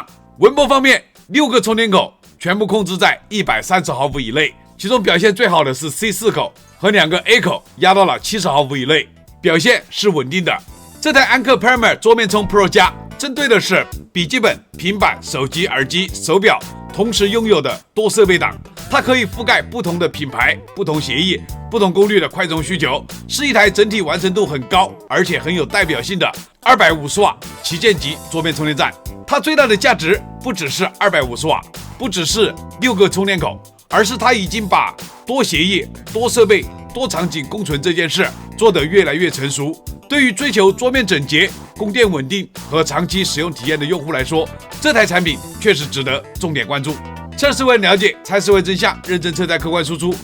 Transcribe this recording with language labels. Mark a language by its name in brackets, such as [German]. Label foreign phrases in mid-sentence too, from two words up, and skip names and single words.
[Chinese] 溫波方面，6個充電口全部控制在130毫伏以內，其中表現最好的是 C4 口和2個 A 口壓到了70毫伏以內，表現是穩定的。這台安克 Primer 桌面衝 Pro 加針對的是筆記本、平板、手機、耳機、手錶同時擁有的多設備檔，它可以覆蓋不同的品牌、不同協議、不同功率的快充需求，是一台整體完成度很高而且很有代表性的250瓦旗艦級桌面充電站。它最大的價值不只是250瓦，不只是6個充電口，而是它已經把多協議、多設備、多場景共存這件事做得越來越成熟。對於追求桌面整潔、供電穩定和長期使用體驗的用戶來說，這台產品確實值得重點關注。測試為了解，猜試為真相，認真車載客觀輸出。